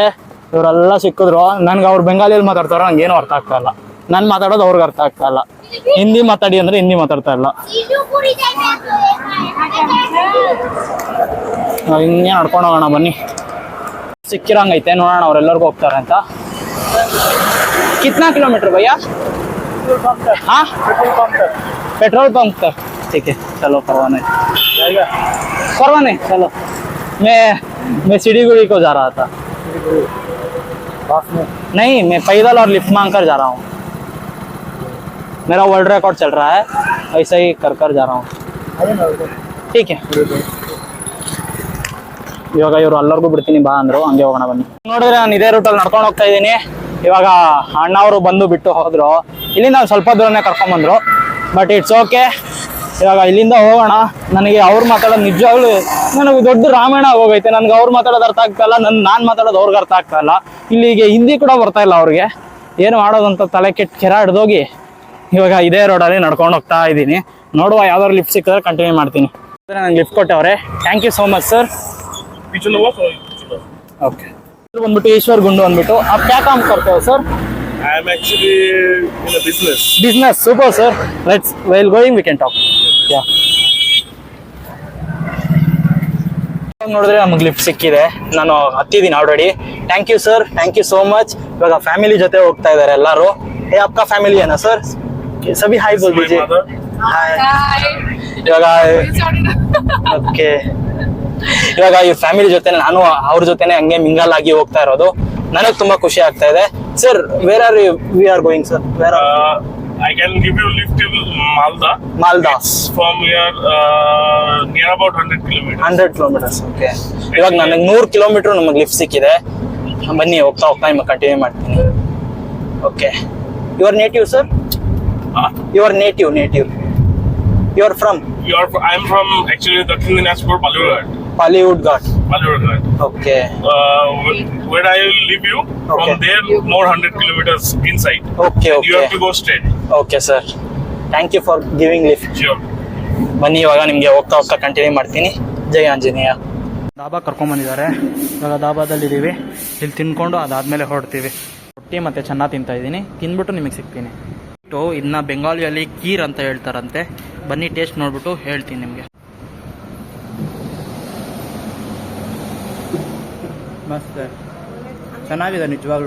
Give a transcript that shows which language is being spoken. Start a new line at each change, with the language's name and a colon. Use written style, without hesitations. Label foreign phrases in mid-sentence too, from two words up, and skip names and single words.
Kannada: ಇವರೆಲ್ಲ ಸಿಕ್ಕಿದ್ರು. ನನ್ಗೆ ಅವ್ರು ಬೆಂಗಾಲಿಯಲ್ಲಿ ಮಾತಾಡ್ತಾರೋ ನಂಗೇನು ಅರ್ಥ ಆಗ್ತಾ ಇಲ್ಲ. ನಾನು ಮಾತಾಡೋದು ಅವ್ರಿಗೆ ಅರ್ಥ ಆಗ್ತಾ ಇಲ್ಲ. ಹಿಂದಿ ಮಾತಾಡಿ ಅಂದರೆ ಹಿಂದಿ ಮಾತಾಡ್ತಾ ಇಲ್ಲ. ಹಿಂಗೆ ನಡ್ಕೊಂಡು ಹೋಗೋಣ ಬನ್ನಿ. ಸಿಕ್ಕಿರಂಗೈತೆ, ನೋಡೋಣ ಅವ್ರೆಲ್ಲರಿಗೂ ಹೋಗ್ತಾರೆ ಅಂತ.
Hindi: कितना किलोमीटर भैया? हाँ, पेट्रोल पंप तक। ठीक है, चलो करवाने करवाने चलो। मैं सिडीगुड़ी को जा रहा था। नहीं, मैं पैदल और लिफ्ट मांग कर जा रहा हूँ. मेरा वर्ल्ड रिकॉर्ड चल रहा है, ऐसा ही कर जा रहा हूँ. ठीक है.
Kannada: ಇವಾಗ ಇವರು ಎಲ್ಲರಿಗೂ ಬಿಡ್ತೀನಿ ಬಾ ಅಂದರು. ಹಂಗೆ ಹೋಗೋಣ ಬನ್ನಿ. ನೋಡಿದ್ರೆ ನಾನು ಇದೇ ರೂಟಲ್ಲಿ ನಡ್ಕೊಂಡು ಹೋಗ್ತಾ ಇದ್ದೀನಿ. ಇವಾಗ ಅಣ್ಣವರು ಬಂದು ಬಿಟ್ಟು ಹೋದ್ರು. ಇಲ್ಲಿಂದ ಸ್ವಲ್ಪ ದೂರನೇ ಕರ್ಕೊಂಬಂದ್ರು.
English: But it's okay.
Kannada: ಇವಾಗ ಇಲ್ಲಿಂದ ಹೋಗೋಣ. ನನಗೆ ಅವ್ರು ಮಾತಾಡೋದು ನಿಜವಾಗ್ಲೂ ನನಗೆ ದೊಡ್ಡ ರಾಮಾಯಣ ಹೋಗೈತೆ. ನನಗೆ ಅವ್ರು ಮಾತಾಡೋದು ಅರ್ಥ ಆಗ್ತಾ ಇಲ್ಲ, ನಾನು ಮಾತಾಡೋದು ಅವ್ರಿಗೆ ಅರ್ಥ ಆಗ್ತಾ ಇಲ್ಲ. ಇಲ್ಲಿಗೆ ಹಿಂದಿ ಕೂಡ ಬರ್ತಾ ಇಲ್ಲ ಅವ್ರಿಗೆ. ಏನು ಮಾಡೋದಂತ ತಲೆ ಕೆಟ್ಟ ಕೆರ ಹಿಡ್ದೋಗಿ ಇವಾಗ ಇದೇ ರೋಡಲ್ಲಿ ನಡ್ಕೊಂಡು ಹೋಗ್ತಾ ಇದ್ದೀನಿ. ನೋಡುವ, ಯಾವ್ದಾದ್ರು ಲಿಫ್ಟ್ ಸಿಕ್ಕಿದ್ರೆ ಕಂಟಿನ್ಯೂ ಮಾಡ್ತೀನಿ. ನನಗೆ ಲಿಫ್ಟ್ ಕೊಟ್ಟವ್ರೆ.
English: Thank you so much sir.
Kannada: ओके, ಬಂದ್ಬಿಟ್ಟು ಈಶ್ವರ್ ಗುಂಡು ಅಂದ್ಬಿಟ್ಟು.
Hindi: आप क्या काम करते हो सर?
English: I am actually in a business. Business, super sir. Let's while going we can talk. Yeah.
Kannada: ನೋಡಿದ್ರೆ ನಮಗೆ ಲಿಫ್ಟ್ ಸಿಕ್ಕಿದೆ. ನಾನು ಹತ್ತಿದ್ದೀನಿ ಆಲ್ರೆಡಿ.
English: Thank you sir, thank you so much.
Kannada: ಇವಾಗ ಫ್ಯಾಮಿಲಿ ಜೊತೆ ಹೋಗ್ತಾ ಇದ್ದಾರೆ ಎಲ್ಲರೂ.
Hindi: ಏ आपका फैमिली है ना सर? सभी हाय बोल दीजिए. हाय.
Kannada: ಇವಾಗ ಓಕೆ, ಇವಾಗ ಈ ಫ್ಯಾಮಿಲಿ ಜೊತೆ ನಾನು ಅವ್ರ ಜೊತೆನೆ ಹಂಗೆ ಮಿಂಗಲ್ ಆಗಿ ಹೋಗ್ತಾ ಇರೋದು. ನನಗೆ ತುಂಬಾ ಖುಷಿ ಆಗ್ತಾ ಇದೆ. ಸರ್,
English: Where are we are going sir? Where I can give you a lift to Malda. Malda. It's from here near about 100 kilometers. 100 kilometers.
Kannada: ಓಕೆ, ಇವಾಗ ನನಗೆ 100 ಕಿಲೋಮೀಟರ್ ನಮಗೆ ಲಿಫ್ಟ್ ಸಿಕ್ಕಿದೆ. ಬನ್ನಿ, ಹೋಗ್ತಾ ಹೋಗ್ತಾ ನಿಮಗೆ ಕಂಟಿನ್ಯೂ ಮಾಡ್ತೀನಿ.
English: Okay, your native sir? your native You are from? I am from actually Dakshin Dinajpur, Pallywood Ghat. Okay. Where I will leave you, Okay. from there more 100 kilometers inside. Okay, You have to go straight. Okay sir. Thank you for giving lift. Sure.
Kannada: ಬನ್ನಿ, ಇವಾಗ ನಿಮಗೆ ಹೋಗ್ತಾ ಹೋಗ್ತಾ ಕಂಟಿನ್ಯೂ ಮಾಡ್ತೀನಿ. ಜೈ ಆಂಜನೇಯ. ದಾಬಾ ಕರ್ಕೊಂಬಂದಿದ್ದಾರೆ. ಇವಾಗ ದಾಬಾದಲ್ಲಿದ್ದೀವಿ. ಇಲ್ಲಿ ತಿನ್ಕೊಂಡು ಅದಾದಮೇಲೆ ಹೊರಡ್ತೀವಿ. ರೊಟ್ಟಿ ಮತ್ತು ಚೆನ್ನ ತಿಂತಾ ಇದ್ದೀನಿ. ತಿಂದ್ಬಿಟ್ಟು ನಿಮಗೆ ಸಿಗ್ತೀನಿ. ಇದನ್ನ ಬೆಂಗಾಲಿಯಲ್ಲಿ ಕೀರ್ ಅಂತ ಹೇಳ್ತಾರಂತೆ. ಬನ್ನಿ, ಟೇಸ್ಟ್ ನೋಡ್ಬಿಟ್ಟು ಹೇಳ್ತೀನಿ ನಿಮಗೆ. ಮಸ್ತ್ ಚೆನ್ನಾಗಿದೆ ನಿಜವಾಗ್ಲೂ.